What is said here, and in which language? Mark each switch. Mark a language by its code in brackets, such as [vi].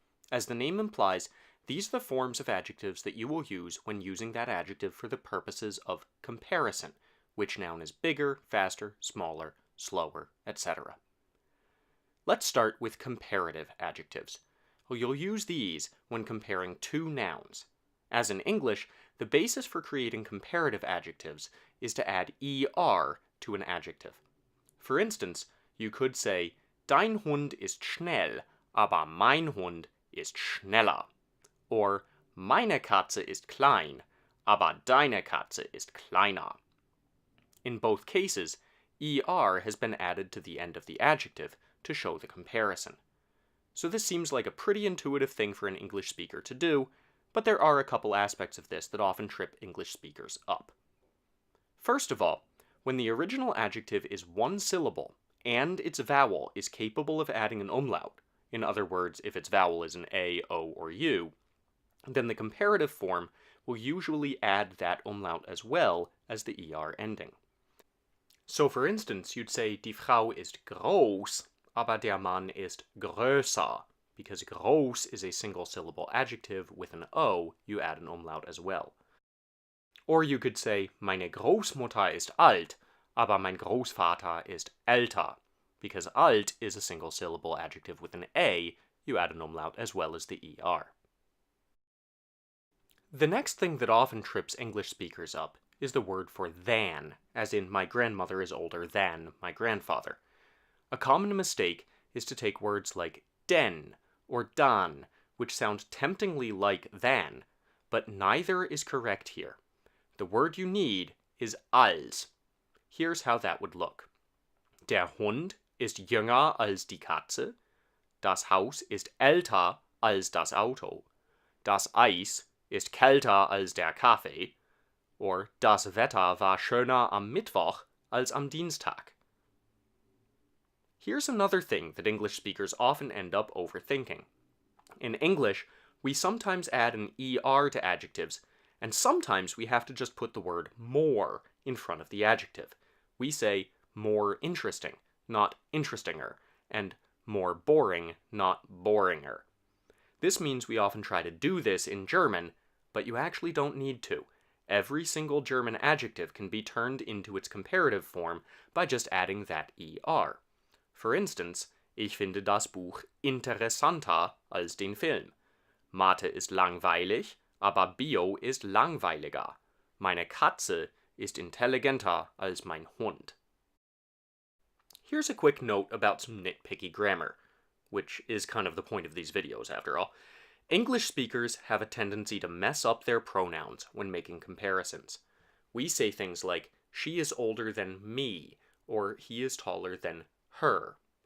[en] As the name implies, these are the forms of adjectives that you will use when using that adjective for the purposes of comparison, which noun is bigger, faster, smaller, slower, etc. Let's start with comparative adjectives. Well, you'll use these when comparing two nouns. As in English, the basis for creating comparative adjectives is to add er to an adjective. For instance, you could say, [de] Dein Hund ist schnell, aber mein Hund ist schneller. Or, Meine Katze ist klein, aber deine Katze ist kleiner. [en] In both cases, er has been added to the end of the adjective to show the comparison. So this seems like a pretty intuitive thing for an English speaker to do, but there are a couple aspects of this that often trip English speakers up. First of all, when the original adjective is one syllable, and its vowel is capable of adding an umlaut, in other words, if its vowel is an A, O, or U, then the comparative form will usually add that umlaut as well as the er ending. So for instance, you'd say, [de] Die Frau ist groß, aber der Mann ist größer. [en] Because groß is a single syllable adjective with an O, you add an umlaut as well. Or you could say, [de] Meine Großmutter ist alt, aber mein Großvater ist älter. [en] Because alt is a single syllable adjective with an A, you add an umlaut as well as the er. The next thing that often trips English speakers up is the word for than, as in my grandmother is older than my grandfather. A common mistake is to take words like den or dan, which sound temptingly like than, but neither is correct here. The word you need is als. Here's how that would look. [de] Der Hund ist jünger als die Katze. Das Haus ist älter als das Auto. Das Eis ist kälter als der Kaffee. Or das Wetter war schöner am Mittwoch als am Dienstag. [en] Here's another thing that English speakers often end up overthinking. In English, we sometimes add an er to adjectives, and sometimes we have to just put the word more in front of the adjective. We say more interesting, not interestinger, and more boring, not boringer. This means we often try to do this in German, but you actually don't need to. Every single German adjective can be turned into its comparative form by just adding that er. For instance, [de] ich finde das Buch interessanter als den Film. Mathe ist langweilig, aber Bio ist langweiliger. Meine Katze ist intelligenter als mein Hund. [en] Here's a quick note about some nitpicky grammar, which is kind of the point of these videos after all. English speakers have a tendency to mess up their pronouns when making comparisons. We say things like, she is older than me, or he is taller than her.